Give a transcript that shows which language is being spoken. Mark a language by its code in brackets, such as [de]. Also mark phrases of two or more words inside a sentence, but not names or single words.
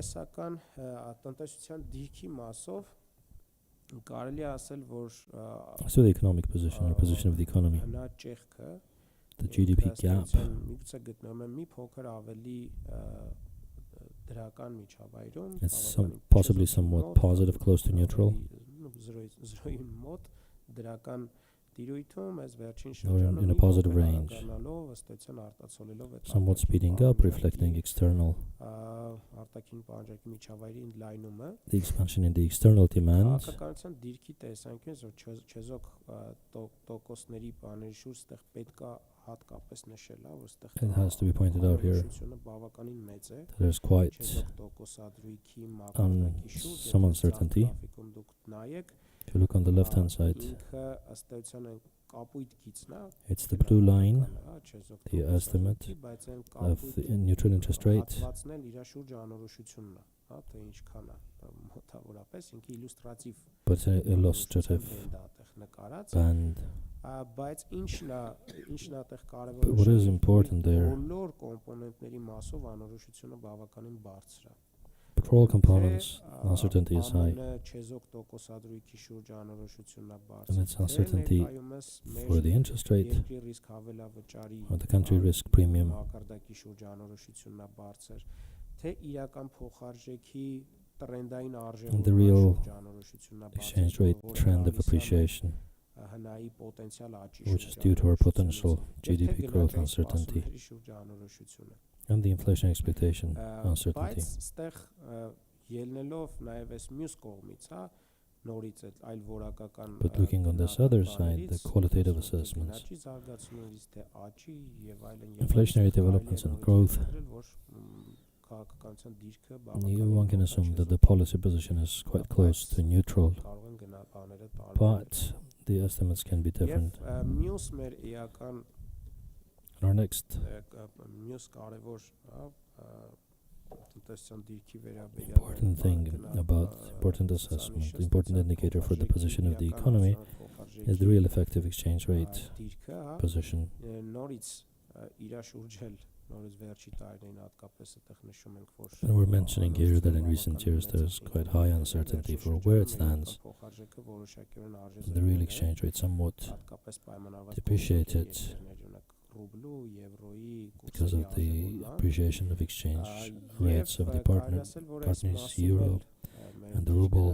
[en] So the economic position, or position of the economy, the GDP gap is possibly somewhat positive, close to neutral. [hy] տիրույթում այս վերջին [en] or in [hy] շրջանում [en] a positive range, [hy] արագանալով ըստ էության արտացոլելով այդ [en] somewhat speeding up, reflecting external [hy] արտաքին պահանջարկի միջավայրի ընդլայնումը [en] the expansion in the external demand. [hy] քաղաքականության դիրքի տեսանկյունից որ չեզոք տոկոսների բաների շուրջ այդտեղ պետքա հատկապես նշել, որ այդտեղ [en] It has to be pointed out here [hy] բավականին մեծ է [en] there's quite [hy] չեզոք տոկոսադրույքի մակարդակի շուրջ [en] some uncertainty. [hy] գրաֆիկում դուք նայեք [en] If you look on the left hand side, [hy] ինքը ըստ էության կապույտ գիծն է [en] it's the blue line, [hy] չեզոք [en] the estimate [hy] բայց այն [en] of the neutral interest rate, [hy] հատվածն էլ իր շուրջ անորոշությունն է, հա, թե ինչքան է մոտավորապես ինքը իլյուստրատիվ [en] but it's an illustrative [hy] նկարած [en] band. [hy] բայց ինչն է այդտեղ կարևոր [en] But what is important there, [hy] բոլոր կոմպոնենտների մասով անորոշությունը բավականին բարձր է [en] but for all components, uncertainty is high, [hy] չեզոք տոկոսադրույքի շուրջ անորոշությունն է [en] and [hy] բարձր [en] it's uncertainty for the interest rate [hy] երկրի ռիսկ հավելավճարի [en] or the country risk premium [hy] մակարդակի շուրջ անորոշությունն է բարձր թե իրական փոխարժեքի տրենդային արժեվորման [en] the real [hy] շուրջ անորոշությունն է բարձր [en] exchange rate trend of appreciation, [hy] հնայի պոտենցիալ աճի [en] which is due to our potential GDP growth uncertainty [hy] շուրջ անորոշությունը [en] and the inflation expectation uncertainty. [hy] Բայց ստեղ ելնելով նաև այս մյուս կողմից, հա, նորից այլ որակական [en] But looking on this other side, the qualitative assessments, [hy] զարգացումներից թե աճի եւ այլն [en] inflationary developments and growth, [hy] որ քաղաքականության դիրքը [en] one can assume that the policy position is quite close to neutral, [hy] կարող են գնալ բաները [en] but the estimates can be different. [hy] Մյուս մեր էական [en] Our next [hy] մյուս կարևոր տնտեսական դիրքի վերաբերյալ [en] important thing about important assessment, the important indicator for the position of the economy is the real effective exchange rate position. [hy] Նորից իր շուրջել նորից վերջի տարիներին հատկապես այդտեղ նշում ենք որ [en] And we're mentioning here that in recent years there's quite high uncertainty for where it stands. The real exchange rate somewhat depreciated because of the appreciation of exchange rates of the partners, euro and the ruble.